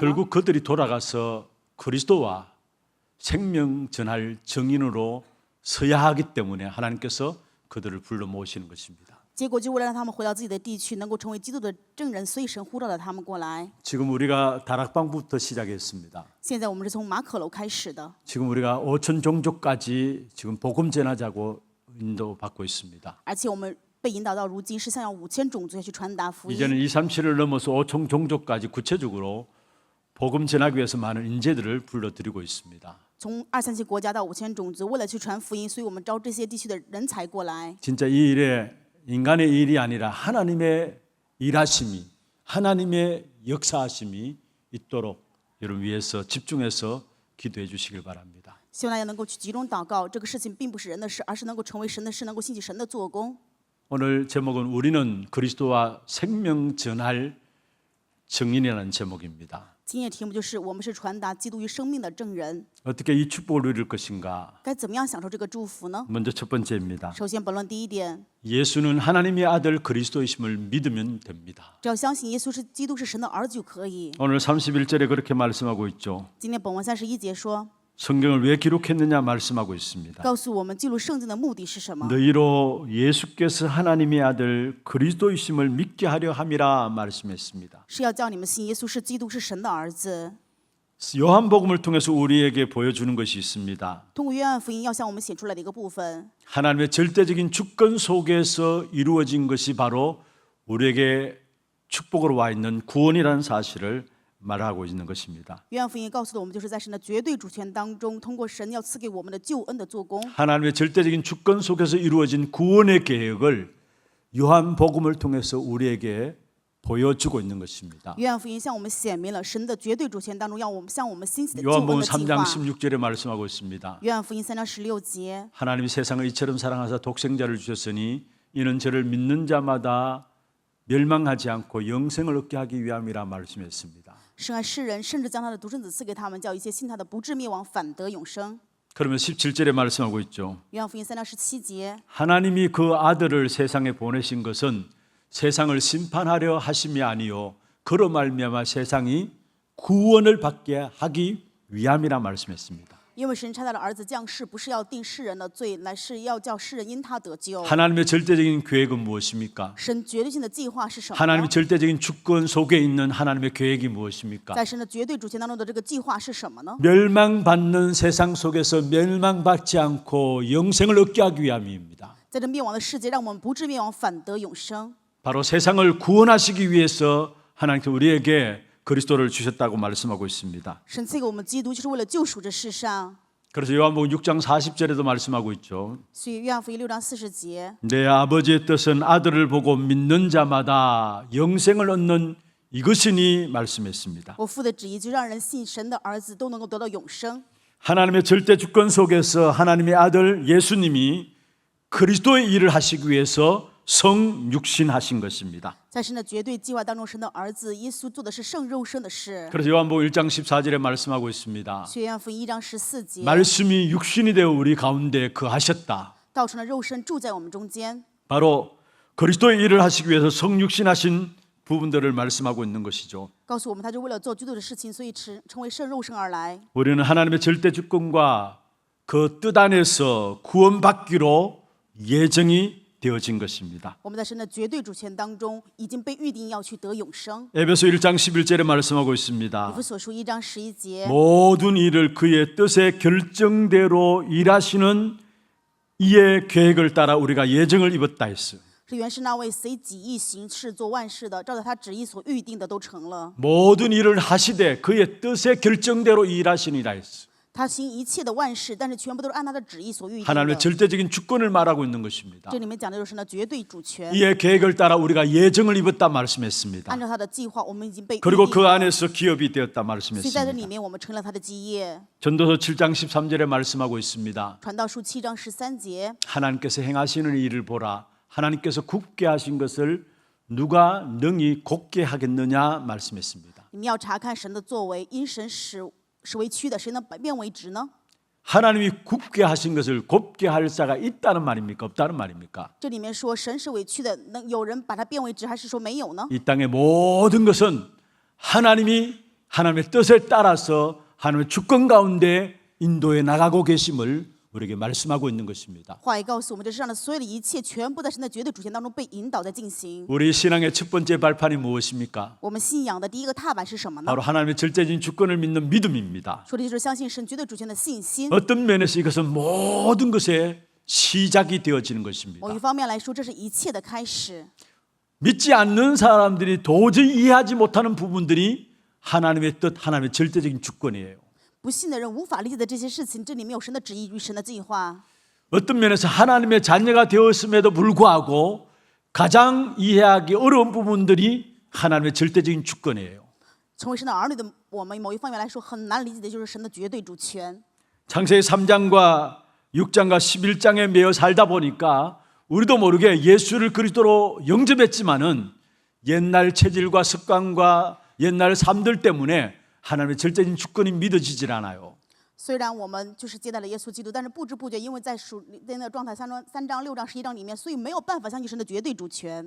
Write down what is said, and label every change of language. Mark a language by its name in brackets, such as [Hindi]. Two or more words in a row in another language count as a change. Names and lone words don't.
[Korean] 결국 그들이 돌아가서 그리스도와 생명 전할 증인으로 서야 하기 때문에 하나님께서 그들을 불러 모시는 것입니다. [Chinese] 结果就为了让他们回到自己的地区，能够成为基督的证人，所以神呼召了他们过来。 [Korean] 지금 우리가 다락방부터 시작했습니다. [Chinese] 现在我们是从马可楼开始的， [Korean] 지금 우리가 5천 종족까지 지금 복음 전하자고 인도받고 있습니다. [Chinese] 而且我们被引导到如今是向要5000种族要去传达福 [Korean] 이제는 [Chinese] 音。 [Korean] 237을 넘어서 5천 종족까지 구체적으로 복음 전하기 위해서 많은 인재들을 불러들이고 있습니다. [Chinese] 从237国家到5000种族，为了去传福音，所以我们招这些地区的人才过来。 [Korean] 진짜 이 일에 인간의 일이 아니라 하나님의 일하심이, 하나님의 역사하심이 있도록 여러분 위해서 집중해서 기도해 주시길 바랍니다. [Chinese] 希望大家能够去集中祷告，这个事情并不是人的事，而是能够成为神的事，能够兴起神的做工。 [Korean] 오늘 제목은 우리는 그리스도와 생명 전할 증인이라는 제목입니다. [Chinese] 今天的题目就是我们是传达基督与生命的证人， [Korean] 어떻게 이 축복을 누릴 것인가? [Chinese] 该怎么样享受这个祝福呢？ [Korean] 먼저 첫 번째입니다. [Chinese] 首先，本论第一点， [Korean] 예수는 하나님의 아들 그리스도이심을 믿으면 됩니다. [Chinese] 只要相信耶稣是基督是神的儿子就可以。 [Korean] 오늘 31절에 그렇게 말씀하고 있죠. [Chinese] 今天本文31节说， [Korean] 성경을 왜 기록했느냐 말씀하고 있습니다. [Chinese] 告诉我们记录圣经的目的是什么？ [Korean] 너희로 예수께서 하나님의 아들 그리스도이심을 믿게 하려 함이라 말씀했습니다. [Chinese] 是要叫你们信耶稣是基督是神的儿子。 [Korean] 요한복음을 통해서 우리에게 보여주는 것이 있습니다. [Chinese] 通过约翰福音要向我们显出来的一个部分， [Korean] 하나님의 절대적인 주권 속에서 이루어진 것이 바로 우리에게 축복으로 와 있는 구원이라는 사실을 말하고 있는 것입니다. [Chinese] 约翰福音告诉的我们，就是在神的绝对主权当中，通过神要赐给我们的救恩的做工。 [Korean] 하나님의 절대적인 주권 속에서 이루어진 구원의 계획을 요한복음을 통해서 우리에게 보여주고 있는 것입니다. [Chinese] 约翰福音向我们显明了神的绝对主权当中，要我们向我们兴起的救恩 [Korean] 요한복음 [Chinese] 的计 [Korean] 3장 [Chinese] 划。 [Korean] 16절에 말씀하고 있습니다. [Chinese] 约翰福音3章16节， [Korean] 하나님이 세상을 이처럼 사랑하사 독생자를 주셨으니 이는 저를 믿는 자마다 멸망하지 않고 영생을 얻게 하기 위함이라 말씀했습니다. [Chinese] 神爱世人，甚至将他的独生子赐给他们，叫一切信他的不至灭亡，反得永生。 [Korean] 그러면 17절에 말씀하고 있죠. [Chinese] 约翰福音3章17节， [Korean] 하나님이 그 아들을 세상에 보내신 것은 세상을 심판하려 하심이 아니요 그로 말미암아 세상이 구원을 받게 하기 위함이라 말씀했습니다. [Chinese] 因为神差他的儿子降世，不是要定世人的罪，乃是要叫世人因他得救。 [Korean] 하나님의 절대적인 계획은 무엇입니까? [Chinese] 神绝对性的计划是什么呢？ [Korean] 하나님의 절대적인 주권 속에 있는 하나님의 계획이 무엇입니까? [Chinese] 在神的绝对主权当中的这个计划是什么呢？ [Korean] 멸망받는 세상 속에서 멸망받지 않고 영생을 얻게 하기 위함입니다. [Chinese] 在这灭亡的世界，让我们不至灭亡，反得永生。 [Korean] 바로 세상을 구원하시기 위해서 하나님께서 우리에게 그리스도를 주셨다고 말씀하고 있습니다. [Chinese] 神赐给我们基督，就是为了救赎这世上。 [Korean] 그래서 요한복음 6장 40절에도 말씀하고 있죠. [Chinese] 所以约翰福音6章40节， [Korean] 내 아버지의 뜻은 아들을 보고 믿는 자마다 영생을 얻는 이것이니 말씀했습니다. [Chinese] 我父的旨意就让人信神的儿子都能够得到永生。 [Korean] 하나님의 절대 주권 속에서 하나님의 아들 예수님이 그리스도의 일을 하시기 위해서 성육신하신 것입니다. [Chinese] 在神的绝对计划当中，神的儿子耶稣做的是圣肉身的事。 [Korean] 그래서 요한복음 1장 14절에 말씀하고 있습니다. [Chinese] 所以约翰福音1章14节， [Korean] 말씀이 육신이 되어 우리 가운데 거하셨다. [Chinese] 道成了肉身住在我们中间。 [Korean] 바로 그리스도의 일을 하시기 위해서 성육신하신 부분들을 말씀하고 있는 것이죠. [Chinese] 告诉我们，他就为了做基督的事情，所以成为圣肉身而来。 [Korean] 우리는 하나님의 절대 주권과 그 뜻 안에서 구원받기로 예정이 되어진 것입니다. [Chinese] 我们在神的绝对主权当中，已经被预定要去得永生。 [Korean] 에베소 1장 11절에 말씀하고 [Chinese] 以 [Korean] 있습니다. [Chinese] 弗所书1章11节， [Korean] 모든 일을 그의 뜻의 결정대로 일하시는 이의 계획을 따라 우리가 예정을 입었다 했어요. [Chinese] 是原是那位随己意行事做万事的，照着他旨意所预定的都成了。 [Korean] 모든 일을 하시되 그의 뜻의 결정대로 일하시니라 했어요. [Chinese] 他行一切的万事，但是全部都是按他的旨意所预定 [Korean] 하나님의 [Chinese] 的。 [Korean] 절대적인 주권을 말하고 있는 것입니다. [Chinese] 这里面讲的就是神的绝对主权， [Korean] 이의 계획을 따라 우리가 예정을 입었다 말씀했습니다. [Chinese] 按照他的计划，我们已经被预 [Korean] 그리고 [Chinese] 定 [Korean] 그 [Chinese] 了。 [Korean] 안에서 기업이 되었다 [Chinese] 所以在这里 [Korean] 말씀했습니다. [Chinese] 面，我们成了他的基业。 [Korean] 전도서 7장 13절에 말씀하고 있습니다. [Chinese] 传道书7章13节， [Korean] 하나님께서 행하시는 일을 보라. 하나님께서 굽게 하신 것을 누가 능히 곱게 하겠느냐 말씀했습니다. [Chinese] 你们要查看神的作为，因神使为曲的，谁能变为直呢？ [Korean] 하나님이 굽게 하신 것을 곱게 할 자가 있다는 말입니까? 없다는 말입니까? [Chinese] 这里面说神是委屈的，能有人把它变为直，还是说没有呢？ [Korean] 이 땅의 모든 것은 하나님의 뜻에 따라서 하나님의 주권 가운데 인도해 나가고 계심을 우리에게 말씀하고 있는 것입니다. [Chinese] 话也告诉我们，这世上的所有的一切，全部在神的绝对主权当中被引导在进行。 [Korean] 우리 신앙의 첫 번째 발판이 무엇입니까? [Chinese] 我们信仰的第一个踏板是什么呢？ [Korean] 바로 하나님의 절대적인 주권을 믿는 믿음입니다. [Chinese] 说的就是相信神绝对主权的信心。 [Korean] 어떤 면에서 이것은 모든 것의 시작이 되어지는 것입니다. [Chinese] 某一方面来说，这是一切的开始。 [Korean] 믿지 않는 사람들이 도저히 이해하지 못하는 부분들이 하나님의 뜻, 하나님의 절대적인 주권이에요. [Chinese] 不信的人无法理解的这些事情，这里面有神的旨意与神的计划。 [Korean] 어떤 면에서 하나님의 자녀가 되었음에도 불구하고 가장 이해하기 어려운 부분들이 하나님의 절대적인 주권이에요. [Chinese] 成为神的儿女的我们，某一方面来说很难理解的就是神的绝对主权。 [Korean] 창세기 3장과 6장과 11장에 매여 살다 보니까 우리도 모르게 예수를 그리스도로 영접했지만은 옛날 체질과 습관과 옛날 삶들 때문에 하나님의 절대적인 주권이 믿어지질 않아요. [Chinese] 虽然我们就是接待了耶稣基督，但是不知不觉，因为在属灵的状态3章、6章、11章里面，所以没有办法相信神的绝对主权。